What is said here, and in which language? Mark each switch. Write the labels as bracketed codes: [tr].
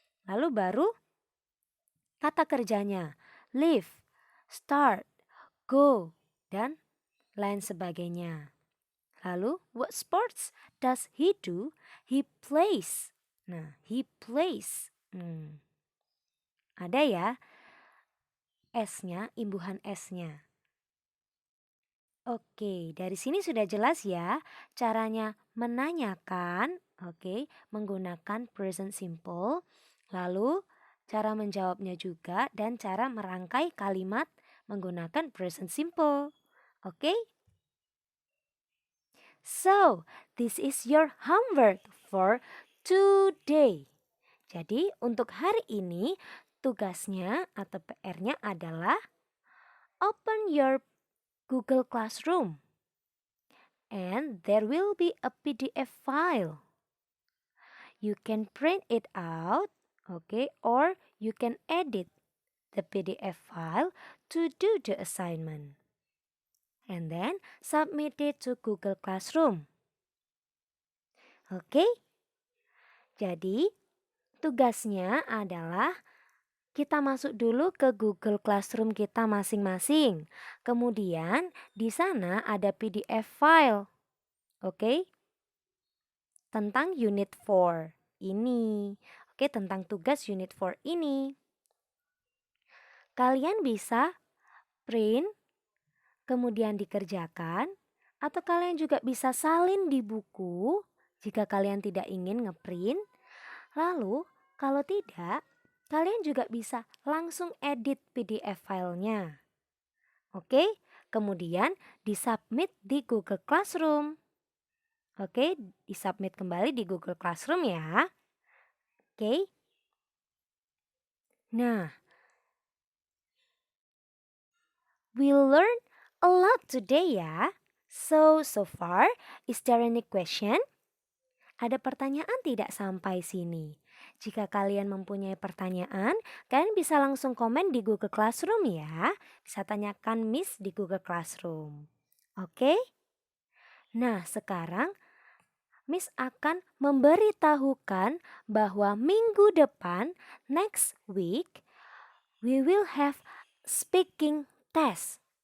[id] Lalu baru kata kerjanya live, start, go, dan lain sebagainya. Lalu [en] what sports does he do? He plays. [id] Nah, [en] he plays. [id] Ada ya S-nya, imbuhan S-nya. Oke, dari sini sudah jelas ya caranya menanyakan, oke, menggunakan present simple. Lalu cara menjawabnya juga dan cara merangkai kalimat menggunakan present simple. Oke? [en] So, this is your homework for today. [id] Jadi, untuk hari ini tugasnya atau PR-nya adalah [en] open your Google Classroom. And there will be a PDF file. You can print it out, okay, or you can edit the PDF file to do the assignment. And then submit it to Google Classroom. [id] Oke? Jadi, tugasnya adalah kita masuk dulu ke Google Classroom kita masing-masing. Kemudian di sana ada PDF file. Oke? Tentang unit 4 ini. Oke, tentang tugas unit 4 ini. Kalian bisa print, kemudian dikerjakan, atau kalian juga bisa salin di buku jika kalian tidak ingin ngeprint. Lalu, kalau tidak, kalian juga bisa langsung edit PDF filenya. Oke, kemudian disubmit di Google Classroom. Oke, disubmit kembali di Google Classroom ya. Oke. [en] Nah, we learn a lot today ya. So far, is there any question? [id] Ada pertanyaan tidak sampai sini? Jika kalian mempunyai pertanyaan, kalian bisa langsung komen di Google Classroom ya. Bisa tanyakan Miss di Google Classroom. Oke? Nah, sekarang Miss akan memberitahukan bahwa minggu depan, [en] next week, we will have speaking test.